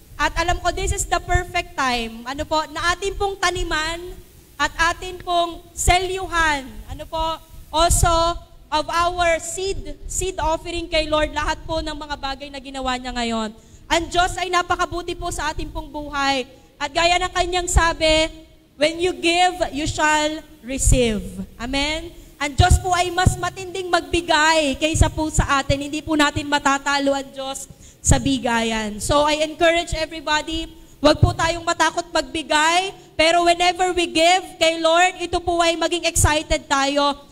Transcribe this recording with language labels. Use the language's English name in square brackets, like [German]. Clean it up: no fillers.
[Filipino] At alam ko [English] this is the perfect time, [Filipino] na ating pong taniman at atin pong selyuhan, [English] also of our seed offering [Filipino] kay Lord, lahat po ng mga bagay na ginawa niya ngayon. Ang Diyos ay napakabuti po sa ating pong buhay. At gaya ng kanyang sabi, [English] when you give, you shall receive. Amen? [Filipino] Ang Diyos po ay mas matinding magbigay kaysa po sa atin. Hindi po natin matatalo ang Diyos sa bigayan. [English] So I encourage everybody, [Filipino] wag po tayong matakot magbigay, pero [English] whenever we give [Filipino] kay Lord, ito po ay maging excited tayo.